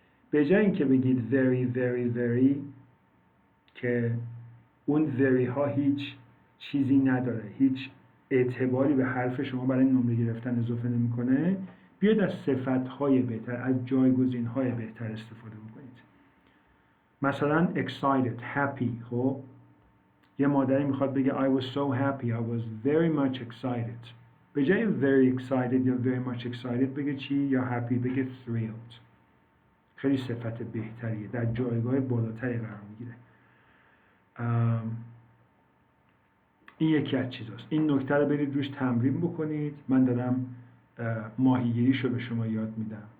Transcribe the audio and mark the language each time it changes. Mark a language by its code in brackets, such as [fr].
[fa] به جای اینکه بگید very very very که اون very ها هیچ چیزی نداره، هیچ اعتباری به حرف شما برای نمره گرفتن اضافه نمیکنه، بیاید از صفت‌های بهتر، از جایگزین‌های بهتر استفاده بکنید. [en] مثلا excited, happy. [fa] خب یه مادری میخواد بگه [en] I was so happy, I was very much excited. [fa] به جای very excited یا [en] very much excited [fa] بگه چی؟ یا happy بگه thrilled. خیلی صفت بهتریه، در جایگاه بالاتری قرار میگیره. این یکی از چیزاست. این نکته رو برید روش تمرین بکنید. من دارم ماهیگیریشو به شما یاد میدم.